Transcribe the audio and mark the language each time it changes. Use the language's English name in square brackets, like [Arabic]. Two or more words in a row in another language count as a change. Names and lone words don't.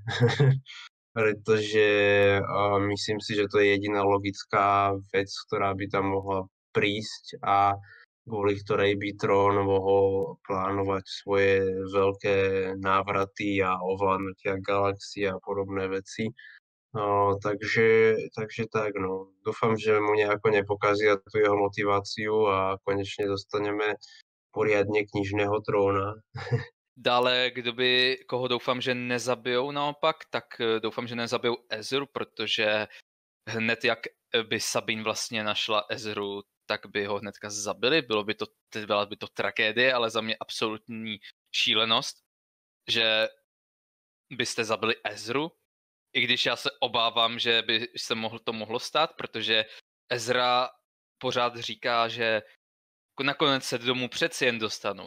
[Slovak] Pretože myslím si, že to je jediná logická vec, ktorá by tam mohla prísť a kvôli ktorej by Tron mohol plánovať svoje veľké návraty a ovládnutia galaxie a podobné veci. Takže tak, no. Dúfam, že mu nejako nepokazia tú jeho motiváciu a konečne dostaneme poriadne knižného tróna. [Czech] Dále, koho doufám, že nezabijou naopak, tak doufám, že nezabijou Ezru, protože hned jak by Sabine vlastně našla Ezru, tak by ho hnedka zabili. Byla by to tragédie, ale za mě absolutní šílenost, že byste zabili Ezru, i když já se obávám, že by se to mohlo stát, protože Ezra pořád říká, že nakonec se domů přeci jen dostanu.